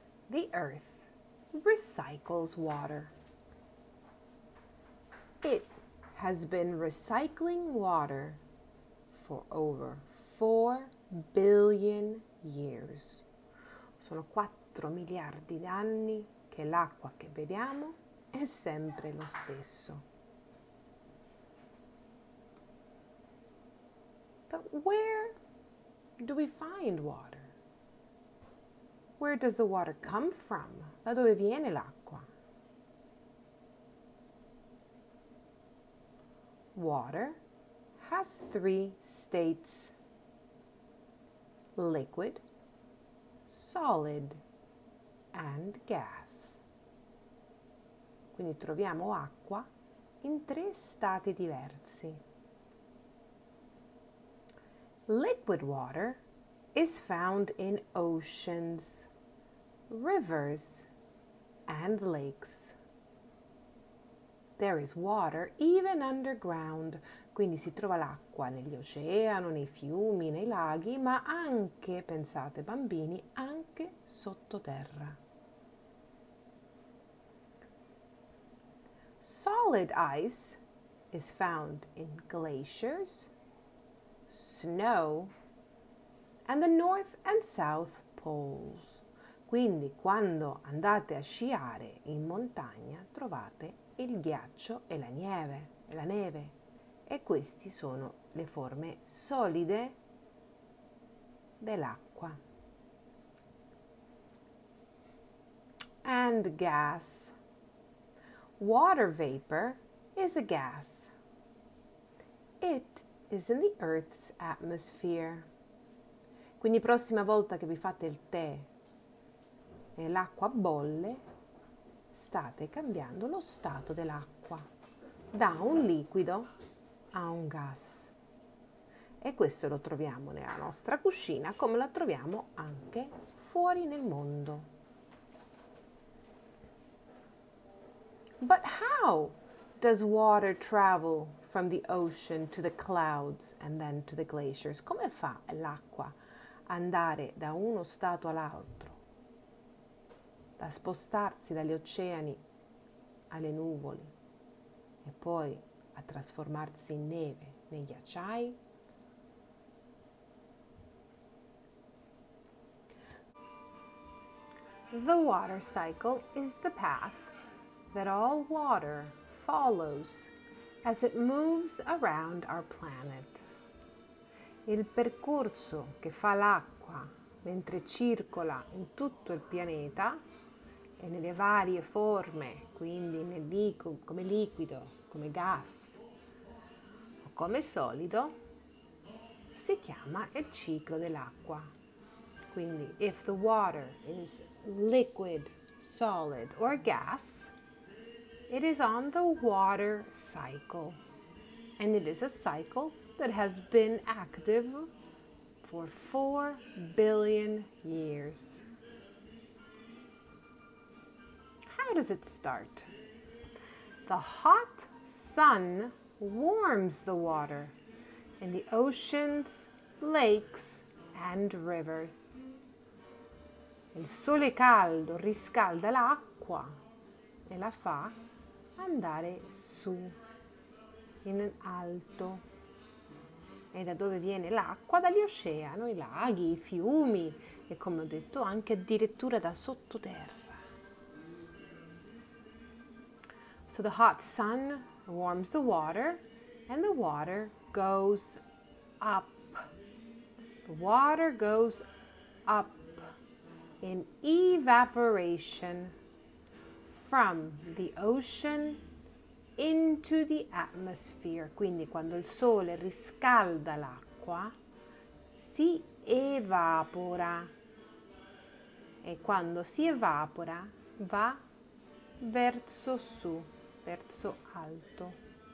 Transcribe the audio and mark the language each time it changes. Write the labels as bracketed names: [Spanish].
[English] The earth recycles water. It has been recycling water for over 4 billion years. [Italian] Sono 4 miliardi di anni che l'acqua che beviamo è sempre lo stesso. [English] But where do we find water? Where does the water come from? [Italian] Da dove viene l'acqua? [English] Water has 3 states: liquid, solid, and gas. [Italian] Quindi troviamo acqua in 3 stati diversi. [English] Liquid water is found in oceans, rivers, and lakes. There is water even underground, [Italian] quindi si trova l'acqua negli oceani, nei fiumi, nei laghi, ma anche, pensate bambini, anche sottoterra. [English] Solid ice is found in glaciers, snow, and the North and South Poles. [Italian] Quindi quando andate a sciare in montagna trovate il ghiaccio e la neve. E questi sono le forme solide dell'acqua. [English] And gas. Water vapor is a gas. It is in the Earth's atmosphere. [Italian] Quindi prossima volta che vi fate il tè e l'acqua bolle, state cambiando lo stato dell'acqua da un liquido a un gas. E questo lo troviamo nella nostra cucina come la troviamo anche fuori nel mondo. [English] But how does water travel from the ocean to the clouds and then to the glaciers? [Italian] Come fa l'acqua andare da uno stato all'altro? Da spostarsi dagli oceani alle nuvole e poi a trasformarsi in neve nei ghiacciai? [English] The water cycle is the path that all water follows as it moves around our planet. [Italian] Il percorso che fa l'acqua mentre circola in tutto il pianeta e nelle varie forme, quindi come liquido, come gas o come solido, si chiama il ciclo dell'acqua. Quindi, [English] if the water is liquid, solid, or gas, it is on the water cycle. And it is a cycle that has been active for 4 billion years. How does it start? The hot sun warms the water in the oceans, lakes, and rivers. [Italian] Il sole caldo riscalda l'acqua e la fa andare su, in alto. E da dove viene l'acqua? Dagli oceani, i laghi, i fiumi e, come ho detto, anche addirittura da sottoterra. [English] So the hot sun warms the water, and the water goes up. The water goes up in evaporation from the ocean into the atmosphere. [Italian] Quindi quando il sole riscalda l'acqua, si evapora. E quando si evapora va verso su, verso alto.